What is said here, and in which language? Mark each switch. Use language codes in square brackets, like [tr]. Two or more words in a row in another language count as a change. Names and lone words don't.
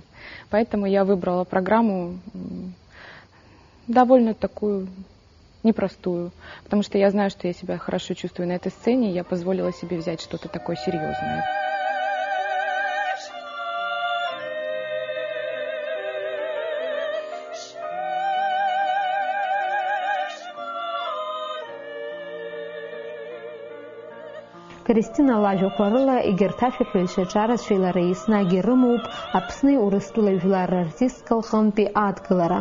[ru] Поэтому я выбрала программу довольно такую непростую, потому что я знаю, что я себя хорошо чувствую на этой сцене, и я позволила себе взять что-то такое серьезное. [ab] Кристина лажьақәарыла егьырҭ ашәаҳәаҩцәа ҿарацәеилара еснагь ирымоуп Аԥсни Урыстәылеи жәлар артистка лҟынтәи адгылара.